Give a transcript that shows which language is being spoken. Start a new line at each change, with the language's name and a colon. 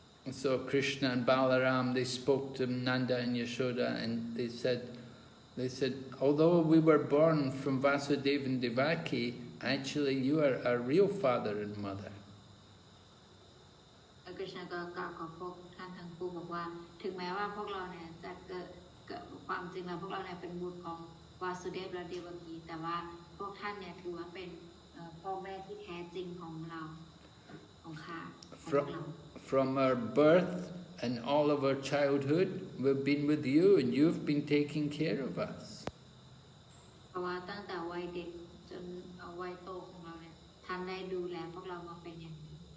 English: So Krishna and Balaram, they spoke to Nanda and Yashoda and they said, although we were born from Vasudeva and Devaki, actually you are our real father and mother.
Thai: แล้วคริชนาก็กล่าวกับพวกท่านทั้งคู่บอกว่าถึงแม้ว่าพวกเราเนี่ยจะเกิดความจริงแล้วพวกเราเนี่ยเป็นบุตรของวาสุเดฟและเดวกีแต่ว่าพวกท่านเนี่ยถือว่าเป็นพ่อแม่ที่แท้จริงของเราของข้า
English: From our birth and all of our childhood, we've been with you and you've been taking care of us.
Thai: เพราะว่าตั้งแต่วัยเด็กจนวัยโตของเราเนี่ยท่านได้ดูแลพวกเรามาเป็นอย่างดี